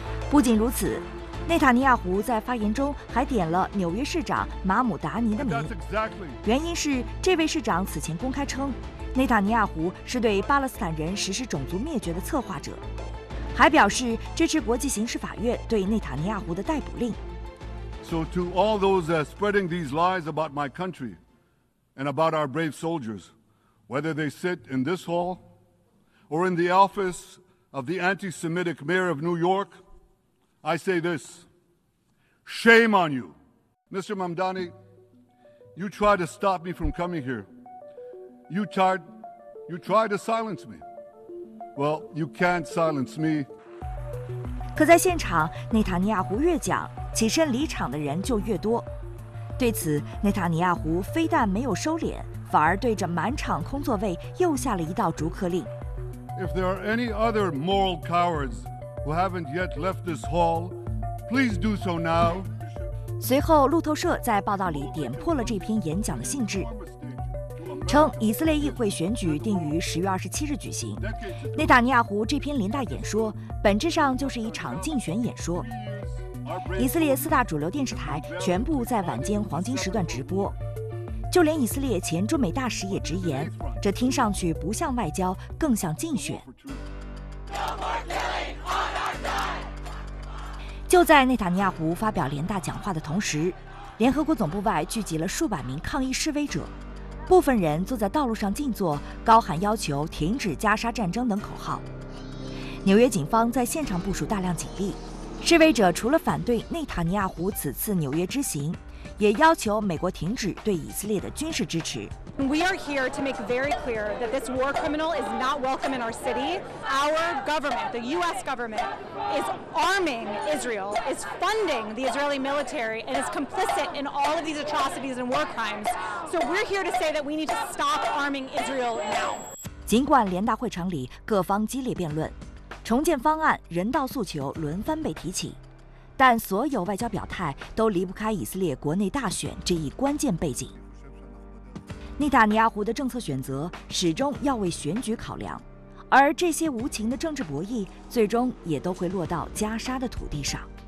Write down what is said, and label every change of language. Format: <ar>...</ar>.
<zh>不仅如此，内塔尼亚胡在发言中还点了纽约市长马姆达尼的名，原因是这位市长此前公开称内塔尼亚胡是对巴勒斯坦人实施种族灭绝的策划者，还表示支持国际刑事法院对内塔尼亚胡的逮捕令。</zh> <en>So to all those that are spreading these lies about my country and about our brave soldiers, whether they sit in this hall or in the office of the anti-Semitic mayor of New York, I say this, shame on you. Mr. Mamdani, you tried to stop me from coming here. You tried to silence me. Well, you can't silence me.</en> <zh>可在现场，内塔尼亚胡越讲，起身离场的人就越多。对此，内塔尼亚胡非但没有收敛，反而对着满场空座位又下了一道逐客令。</zh> <en>If there are any other moral cowards who haven't yet left this hall, please do so now.</en> <zh>随后，路透社在报道里点破了这篇演讲的性质，称以色列议会选举定于10月27日举行。内塔尼亚胡这篇联大演说本质上就是一场竞选演说。以色列四大主流电视台全部在晚间黄金时段直播，就连以色列前驻美大使也直言，这听上去不像外交，更像竞选。就在内塔尼亚胡发表联大讲话的同时，联合国总部外聚集了数百名抗议示威者，部分人坐在道路上静坐，高喊要求停止加沙战争等口号。纽约警方在现场部署大量警力，示威者除了反对内塔尼亚胡此次纽约之行，也要求美国停止对以色列的军事支持。</zh> <en>We are here to make very clear that this war criminal is not welcome in our city. Our government, the U.S. government, is arming Israel, is funding the Israeli military, and is complicit in all of these atrocities and war crimes. So we're here to say that we need to stop arming Israel now.</en> <zh>尽管联大会场里各方激烈辩论，重建方案、人道诉求轮番被提起，但所有外交表态都离不开以色列国内大选这一关键背景。内塔尼亚胡的政策选择始终要为选举考量，而这些无情的政治博弈最终也都会落到加沙的土地上。</zh>